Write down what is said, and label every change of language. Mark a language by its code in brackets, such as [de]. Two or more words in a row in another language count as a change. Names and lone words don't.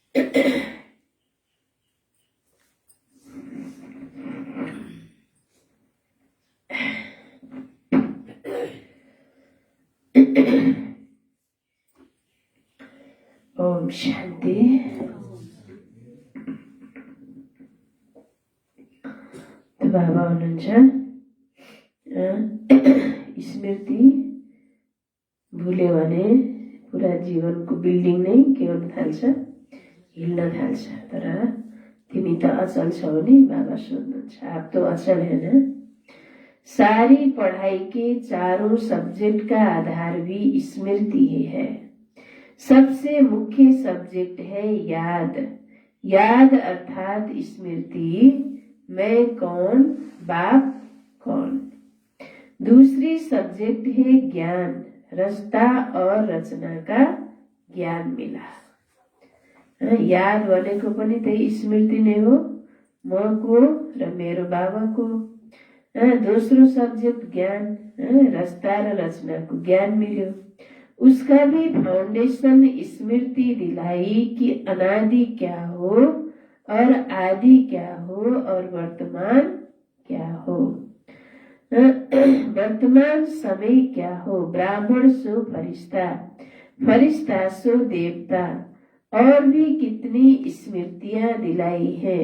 [hi] ओम शान्ति। [ne] बाबा हुनुहुन्छ स्मृति भुल्यो भने पुरा जीवनको बिल्डिङ नै के गर्न थाल्छ, हिल्न थाल्छ। तर तिमी त अचल छौ नि, बाबा सोध्नुहुन्छ। [hi] आप तो अचल है ना। सारी पढ़ाई के चारों सब्जेक्ट का आधार भी स्मृति ही है। सबसे मुख्य सब्जेक्ट है याद। याद अर्थात स्मृति, मैं कौन, बाप कौन। दूसरी सब्जेक्ट है ज्ञान, रचता और रचना का ज्ञान मिला। [ne] याद भनेको पनि त्यही स्मृति नै हो, म को र मेरो बाबाको। दोस्रो सब्जेक्ट ज्ञान, रचता र रचनाको ज्ञान मिल्यो। [hi] उसका भी फाउंडेशन स्मृति दिलाई कि अनादि क्या हो और आदि क्या हो और वर्तमान क्या हो। वर्तमान समय क्या हो, ब्राह्मण सो फरिश्ता, फरिश्ता सो देवता, और भी कितनी स्मृतियां दिलाई हैं।